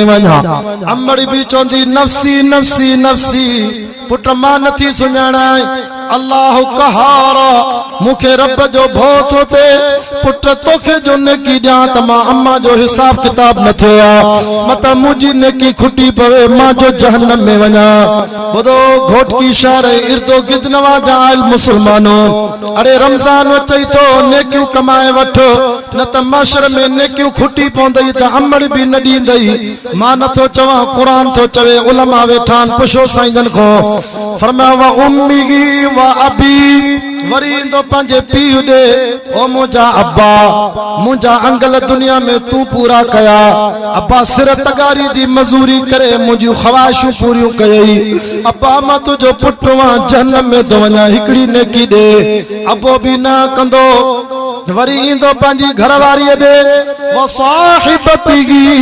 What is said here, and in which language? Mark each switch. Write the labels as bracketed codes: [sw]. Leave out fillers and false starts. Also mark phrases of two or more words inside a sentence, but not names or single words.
[sd] वञा अम्मड़ी बि चवंदी [ar] نفسي نفسي نفسي [sd] पुट मां नथी सुञाणाय अल्लाह कहारा मुखे रब जो भौ थो थे पुट तोखे जो नेकी ॾियां त मां अम्मा जो हिसाब किताब न थियो आहे मत मुंहिंजी नेकी खुटी पवे मां जो जहन्नम में वञा ॿुधो घोट की शहर इर्दो गिर्द नवाजा आयल मुसलमानों अरे रमज़ान अचई थो नेकियूं कमाए वठ न त माशर में नेकियूं खुटी पवंदई त अमड़ बि न ॾींदई मां नथो चवां क़ुरान थो चवे उलमा वेठा आहिनि पुछो साईंजन खां फरमाया [ar] وأمي وأبي [sd] वरी इंदो पंहिंजे पीउ ॾे ओ मुंहिंजा अब्बा मुंहिंजा अंगल दुनिया में तू पूरा कया अब्बा सिर तगारी जी मजूरी करे मुंहिंजूं ख़वाहिशूं पूरियूं कयई अब्बा मां तुंहिंजो पुटु आहियां जहन्नम में थो वञा हिकड़ी नेकी ॾे अब्बो बि न कंदो वरी इंदो पंहिंजी घरवारीअ ॾे [ar] وصاحبته